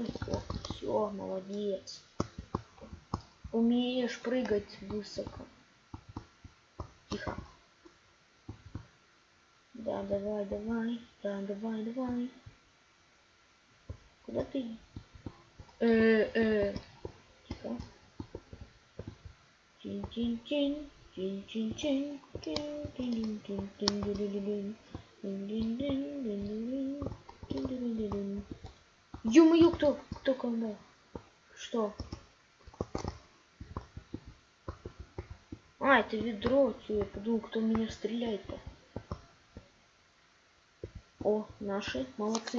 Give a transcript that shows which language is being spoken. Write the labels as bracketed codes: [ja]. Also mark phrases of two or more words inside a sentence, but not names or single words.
[ru] Все, молодец. Умеешь прыгать высоко. Тихо. Да, давай. Да, давай. Куда ты? Тихо. Чин-чин-чин. Чин-чин-чин. Ё-моё, кто когда? Что? А, это ведро. Я подумал, кто меня стреляет-то. О, наши. Молодцы.